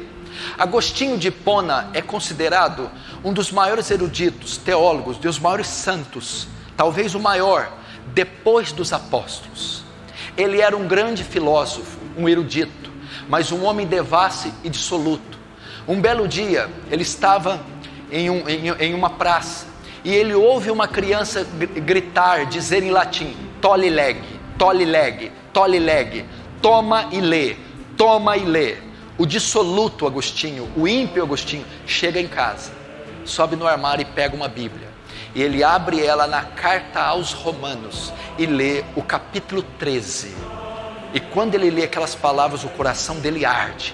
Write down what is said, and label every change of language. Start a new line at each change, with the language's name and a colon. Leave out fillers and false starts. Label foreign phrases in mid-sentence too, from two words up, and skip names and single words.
Portuguese: Agostinho de Hipona é considerado um dos maiores eruditos, teólogos, dos maiores santos, talvez o maior, depois dos apóstolos. Ele era um grande filósofo, um erudito, mas um homem devasso e dissoluto. Um belo dia, ele estava em uma praça, e ele ouve uma criança gritar, dizer em latim,
Latin: tolle lege, tolle lege, tolle lege,
Portuguese: toma e lê, toma e lê. O dissoluto Agostinho, o ímpio Agostinho, chega em casa, sobe no armário e pega uma Bíblia. E ele abre ela na carta aos Romanos e lê o capítulo 13. E quando ele lê aquelas palavras, o coração dele arde.